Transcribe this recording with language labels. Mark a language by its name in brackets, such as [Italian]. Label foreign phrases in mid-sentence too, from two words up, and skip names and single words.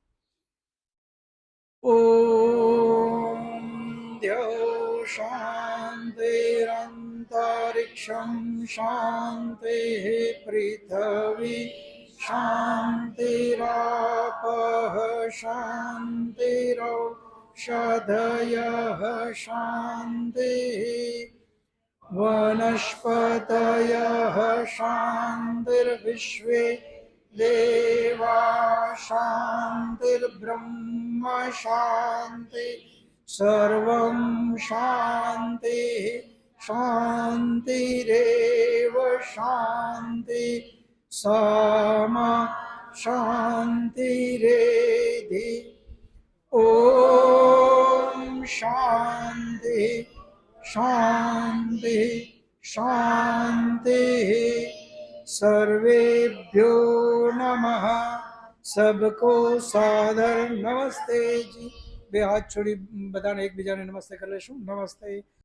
[Sanskrit] ઓમ દ્યો શાંતિરંતરિક્ષમ શાંતિ પૃથ્વી શાંતિરાપઃ શાંતિરૌષધયઃ શાંતિ वनस्पतयः शान्तिर्विश्वे देवा शान्तिर्ब्रह्म शान्ति सर्वं शान्ति शान्तिरेव शान्ति सामा शान्तिरेधि ॐ शान्ति शांति शांति सर्वेभ्यो नमः. [Hindi] सबको सादर नमस्ते जी. [Gujarati] બે હાથ છોડી બધાને એકબીજાને નમસ્તે કરી લેશું. નમસ્તે.